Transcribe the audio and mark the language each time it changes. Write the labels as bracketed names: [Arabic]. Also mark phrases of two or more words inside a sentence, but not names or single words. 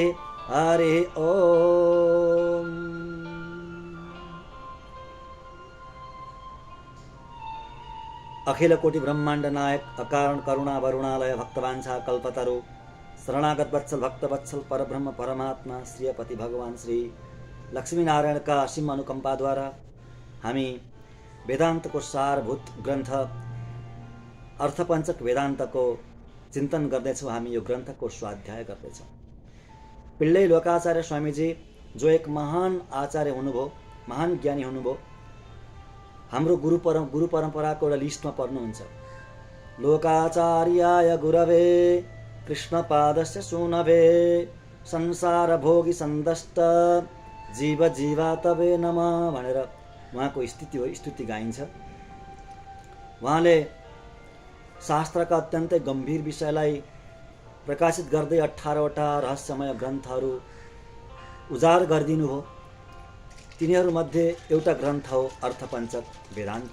[Nepali] हरि ओम। अखिल कोटि ब्रह्मांड नायक अकारण करुणा वरुणालय भक्तवांछा कल्पतरु शरणागत वत्सल भक्त वत्सल परब्रह्म परमात्मा श्रीपति भगवान श्री लक्ष्मी नारायण का असीम अनुकंपा द्वारा हामी वेदांत को सारभूत ग्रंथ अर्थपञ्चक वेदांत को चिंतन गर्दैछौँ। हामी यो ग्रंथ को स्वाध्याय गर्दैछौँ। पिल्लै लोकाचार्य स्वामीजी जो एक महान आचार्य हुनुभयो, महान ज्ञानी हुनुभयो, हाम्रो गुरु परम्पराको एउटा लिस्टमा पर्नुहुन्छ। [Sanskrit] लोकाचार्याय गुरवे कृष्णपादस्य सुनवे संसार भोगी सन्दष्ट जीव जीवातवे नमः [Nepali] भनेर उहाँको स्तुति गाइन्छ। उहाँले शास्त्रका अत्यन्तै गम्भीर विषयलाई प्रकाशित गर्दै 18वटा रहस्यमय ग्रन्थहरू उजागर गरिदिनु हो। तिनीहरूमध्ये एउटा ग्रन्थ हो अर्थपञ्चक वेदान्त।